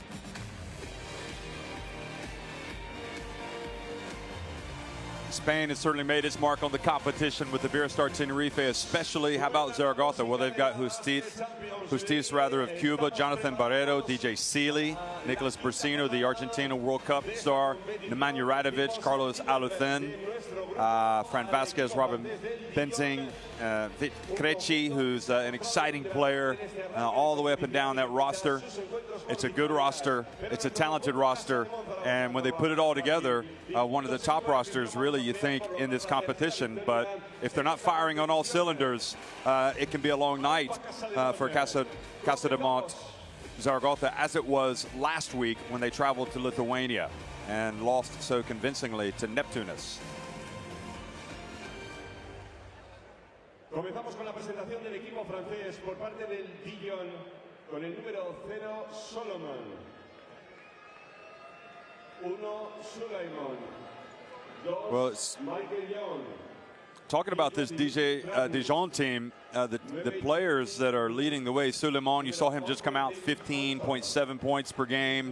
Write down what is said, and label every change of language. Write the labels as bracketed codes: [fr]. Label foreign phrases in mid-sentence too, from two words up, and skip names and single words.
[en] Spain has certainly made its mark on the competition with the Beerstar Tenerife, especially. How about Zaragoza? Well, they've got Justiz of Cuba, Jonathan Barreto, DJ Sealy, Nicolas Brasino, the Argentina World Cup star, Nemanja Radovic, Carlos Aluthen, Fran Vasquez, Robin Benzing, Vit Krejci, who's an exciting player, all the way up and down that roster. It's a good roster. It's a talented roster. And when they put it all together, one of the top rosters, really, you think, in this competition. But if they're not firing on all cylinders, it can be a long night for Casademont Zaragoza, as it was last week when they traveled to Lithuania and lost so convincingly to Neptunus. [es] Comenzamos con la presentación del equipo francés por parte del Dijon con el número 0, Solomon. 1, Suleiman. 2, Michael Young. [en] Talking about this Dijon team, the players that are leading the way, Suleiman, you saw him just come out 15.7 points per game.